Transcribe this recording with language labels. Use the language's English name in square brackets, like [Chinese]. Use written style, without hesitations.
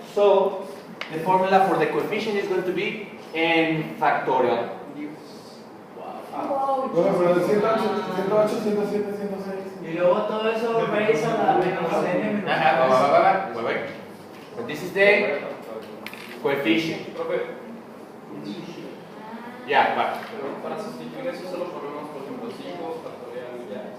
[English] So, the formula for the coefficient is going to be n factorial. [Spanish] Bueno, pero el 108, 107, 106. Y luego todo eso raíz a la menos n menos 1. [English] Wait. But this is the coefficient. Yeah, but. [Spanish] Para sustituir eso solo ponemos, por ejemplo, 5 factorial y ya.